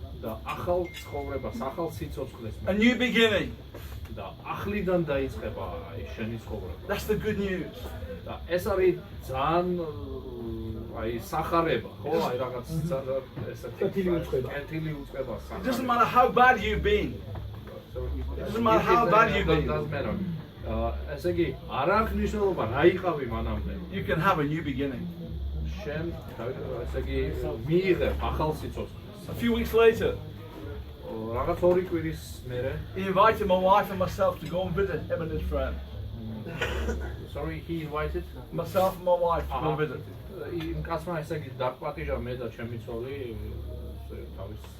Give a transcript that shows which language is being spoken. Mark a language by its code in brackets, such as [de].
[ka] და ახალ ცხოვრებას, ახალ სიცოცხლეს. [en] a new beginning. [ka] და ახლიდან დაიწყება აი შენი ცხოვრება. [en] That's the good news. [ka] და ეს არის ძალიან აი სახარება, ხო? აი რაღაც ესეთი კეთილი უწყება. [en] It doesn't matter how bad you've been. It doesn't matter how bad you've been. [ka] ესე იგი, არ აქვს მნიშვნელობა რა იყავი მანამდე. [en] You can have a new beginning. [ka] შენ ესე იგი მიიღებ ახალ სიცოცხლეს. [en] A few weeks later, [ka] რაღაც 2 კვირის მერე [en] he invited my wife and myself to go and visit him and his friend. Sorry, he invited Myself and my wife to go and visit. [ka] იმ კაცმა ესე იგი დაგპატიჟა მე და ჩემი ცოლი თავის